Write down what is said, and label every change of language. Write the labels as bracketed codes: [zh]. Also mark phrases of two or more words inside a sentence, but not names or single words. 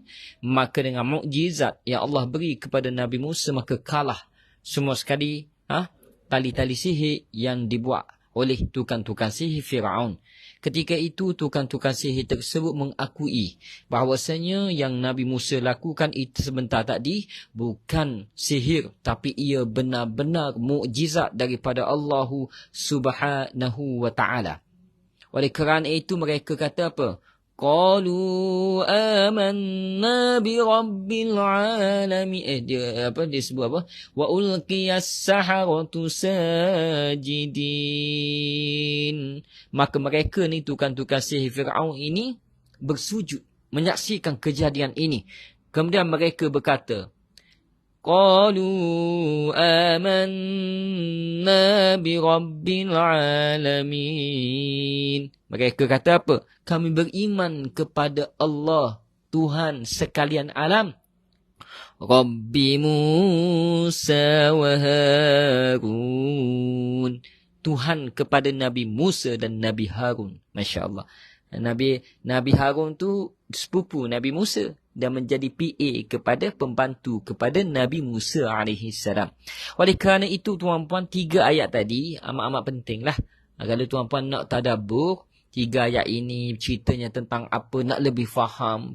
[ms] Maka dengan mukjizat yang Allah beri kepada Nabi Musa, maka kalah semua sekali tali-tali sihir yang dibuat oleh tukang-tukang sihir Fir'aun. Ketika itu tukang-tukang sihir tersebut mengakui bahawasanya yang Nabi Musa lakukan itu sebentar tadi bukan sihir, tapi ia benar-benar mukjizat daripada Allah [ar] سبحانه وتعالى. [ms] Oleh kerana itu mereka kata apa? [ar] قالوا آمنا برب العالمين. [ms] Dia sebut apa? [ar] وألقي السحرة ساجدين. [ms] Maka mereka ni tukang-tukang sihir Fir'aun ini bersujud menyaksikan kejadian ini. Kemudian mereka berkata, [ar] قالوا آمنا برب العالمين. [ms] Mereka kata apa? Kami beriman kepada Allah, Tuhan sekalian alam. [ar] رب موسى وهارون. [ms] Tuhan kepada Nabi Musa dan Nabi Harun. [ar] ما شاء الله. [ms] Nabi Harun tu sepupu Nabi Musa dan menjadi PA kepada pembantu kepada Nabi Musa AS. Oleh kerana itu tuan-puan, 3 ayat tadi amat-amat pentinglah. Kalau tuan-puan nak tadabbur 3 ayat ini, ceritanya tentang apa, nak lebih faham.